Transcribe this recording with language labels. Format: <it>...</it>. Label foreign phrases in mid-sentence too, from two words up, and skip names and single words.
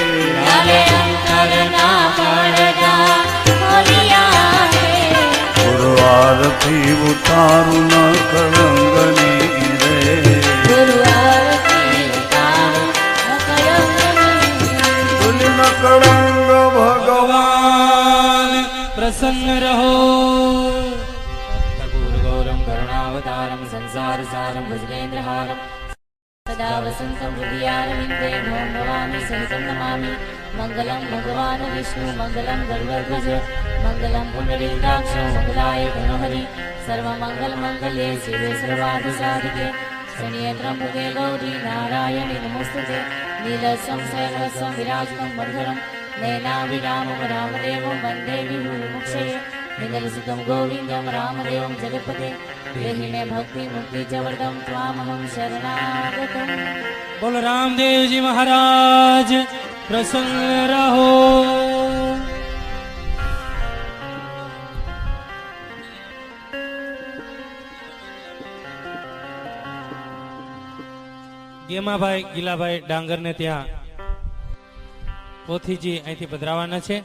<gu>ગુરુ આરતી ઉતારું ન કળંગની રે. બોલી ન કળંગ ભગવાન પ્રસન્ન રહો.</gu> <sa>कर्पूर गौरम करुणावतारम संसार सारम भुजगेन्द्रहारम सदा वसंतं हृदयारविन्दे भवं भवानी सहितं नमामि. मंगलम भगवान विष्णु मंगलम गरुड़ध्वज मंगलम पुंडरीकाक्ष मंगलाय गुणहरि सर्वमंगल मंगल्ये शिवे सर्वार्थ साधिके शरण्ये त्र्यंबके गौरी नारायणि नमोस्तुते. नीलसंशयरसं विराजतं मधुरं नैनाभिरामं रामदेवं वन्दे विभुमुक्षये. निगलसुतं गोविन्दं रामदेवं जगत्पते देहि मे भक्ति मुक्ति च वरदं त्वामहं शरणागतम्.</sa> <hi>बोल रामदेव जी महाराज प्रसन्न रहो.</hi> <gu>ગેમાભાઈ ગીલાભાઈ ડાંગરને ત્યાં પોથીજી અહીંથી પધરાવાના છે.</gu>